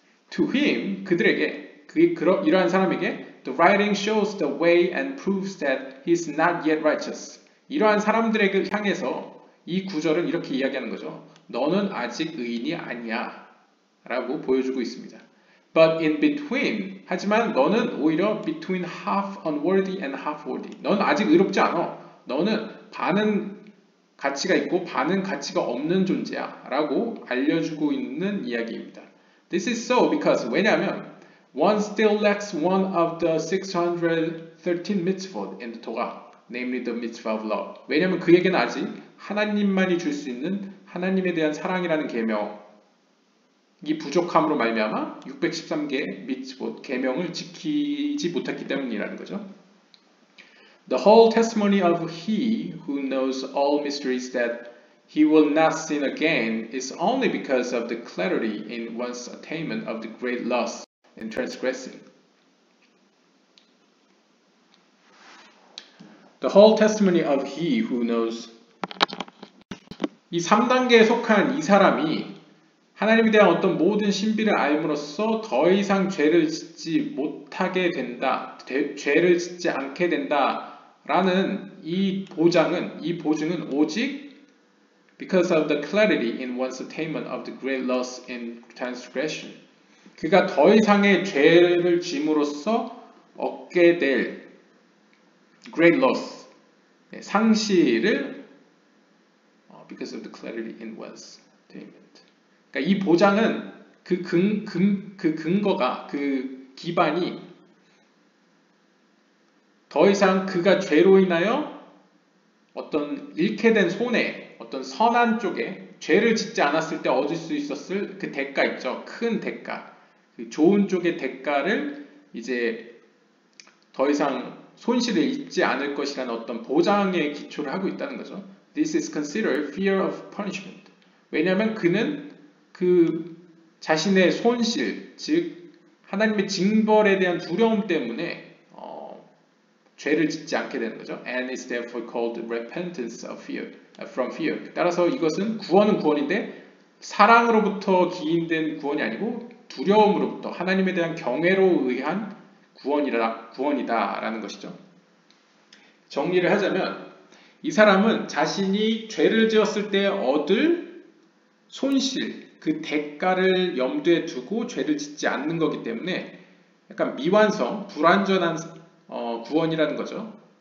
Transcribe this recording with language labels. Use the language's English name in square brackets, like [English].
[English] To him, [Korean] 그들에게, 이러한 사람에게 [English] The writing shows the way and proves that he is not yet righteous. [Korean] 이러한 사람들에게 향해서 이 구절은 이렇게 이야기하는 거죠. 너는 아직 의인이 아니야 라고 보여주고 있습니다. [English] But in between, [Korean] 하지만 너는 오히려 [English] between half unworthy and half worthy. [Korean] 넌 아직 의롭지 않아. 너는 반은 가치가 있고 반은 가치가 없는 존재야 라고 알려주고 있는 이야기입니다. [English] This is so because [Korean] 왜냐하면 [English] one still lacks one of the 613 mitzvot in the Torah, namely the mitzvah of love. [Korean] 왜냐하면 그에게는 아직 하나님만이 줄 수 있는 하나님에 대한 사랑이라는 계명이 부족함으로 말미암아 613개의 미tzvot, 계명을 지키지 못했기 때문이라는 거죠. [English] The whole testimony of he who knows all mysteries that he will not sin again is only because of the clarity in one's attainment of the great loss in transgressing. The whole testimony of he who knows. [Korean] 이 3단계에 속한 이 사람이 하나님에 대한 어떤 모든 신비를 알므로써 더 이상 죄를 짓지 못하게 된다, 죄를 짓지 않게 된다라는 이 보증은 오직 [English] because of the clarity in one's attainment of the great loss in transgression. [Korean] 그가 더 이상의 죄를 짐으로써 얻게 될 [English] great loss, [Korean] 상실을 [English] because of the clarity in one's attainment. [Korean] 그러니까 이 보장은 그 근거가, 그 기반이 더 이상 그가 죄로 인하여 어떤 잃게 된 손해, 어떤 선한 쪽에 죄를 짓지 않았을 때 얻을 수 있었을 그 대가 있죠. 큰 대가. 그 좋은 쪽의 대가를 이제 더 이상 손실을 입지 않을 것이라는 어떤 보장에 기초를 하고 있다는 거죠. [English] This is considered fear of punishment. [Korean] 왜냐하면 그는 그 자신의 손실, 즉 하나님의 징벌에 대한 두려움 때문에 죄를 짓지 않게 되는 거죠. [English] And is therefore called repentance of fear, from fear. [Korean] 따라서 이것은 구원은 구원인데 사랑으로부터 기인된 구원이 아니고 두려움으로부터 하나님에 대한 경외로 의한 구원이다라는 것이죠. 정리를 하자면 이 사람은 자신이 죄를 지었을 때 얻을 손실, 그 대가를 염두에 두고 죄를 짓지 않는 거기 때문에 약간 미완성, 불완전한 구원이라는 거죠.